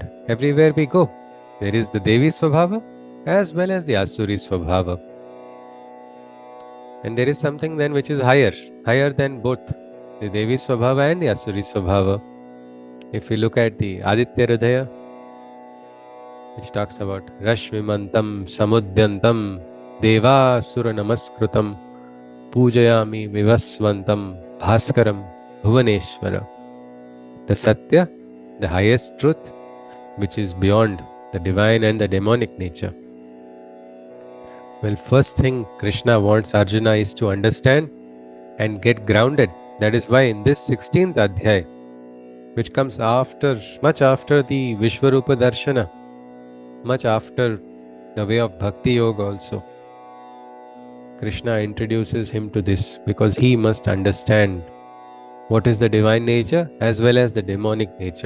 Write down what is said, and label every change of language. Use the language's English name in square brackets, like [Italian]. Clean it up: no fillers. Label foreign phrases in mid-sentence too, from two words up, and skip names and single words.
[English] Everywhere we go, there is the [Sanskrit] Devi Swabhava [English] as well as the [Sanskrit] Asuri Swabhava. [English] And there is something then which is higher than both the [Sanskrit] Devi Swabhava [English] and the [Sanskrit] Asuri Swabhava. [English] If we look at the Aditya Hridaya, which talks about [Sanskrit] Rashmimantam Samudyantam Deva Sura Namaskrutam Pujayami Vivasvantam Bhaskaram Bhuvaneshwara. [English] The Satya, the highest truth, which is beyond the divine and the demonic nature. Well, first thing Krishna wants Arjuna is to understand and get grounded. That is why in this 16th Adhyaya, which comes much after the [Sanskrit] Vishwarupa Darshana, [English] much after the way of [Sanskrit] Bhakti Yoga [English] also, Krishna introduces him to this because he must understand what is the divine nature as well as the demonic nature.